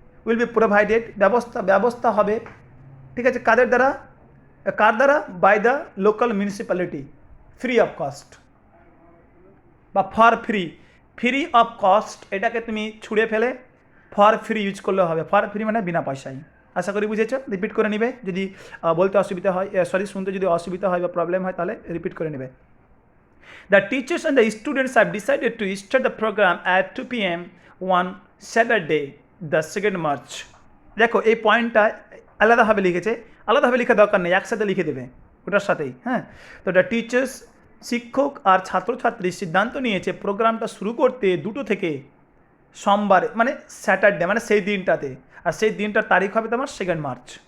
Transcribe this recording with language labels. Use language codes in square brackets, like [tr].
[en] will be provided, [bn] ব্যবস্থা হবে, ঠিক আছে, কার দ্বারা, [en] by the local municipality free of cost [bn] বা ফর ফ্রি অফ কস্ট, এটাকে তুমি ছুঁড়ে ফেলে ফর ফ্রি ইউজ করলে হবে। ফর ফ্রি মানে বিনা পয়সায়। আশা করি বুঝেছ, রিপিট করে নিবে, যদি বলতে অসুবিধা হয়, শুনতে যদি অসুবিধা হয় বা প্রবলেম হয় তাহলে রিপিট করে নেবে। [en] The teachers and the students have decided to start the program at 2 p.m. on Saturday, the 2nd March. [bn] দেখো এই পয়েন্টটা আলাদাভাবে লিখেছে, আলাদাভাবে লেখা দরকার নেই, একসাথে লিখে দেবে ওটার সাথেই, হ্যাঁ। তো দ্য টিচার্স, শিক্ষক আর ছাত্রছাত্রী সিদ্ধান্ত নিয়েছে প্রোগ্রামটা শুরু করতে 2টো থেকে, সোমবার মানে স্যাটারডে মানে সেই দিনটাতে, আর সেই দিনটার তারিখ হবে তোমার 2nd মার্চ।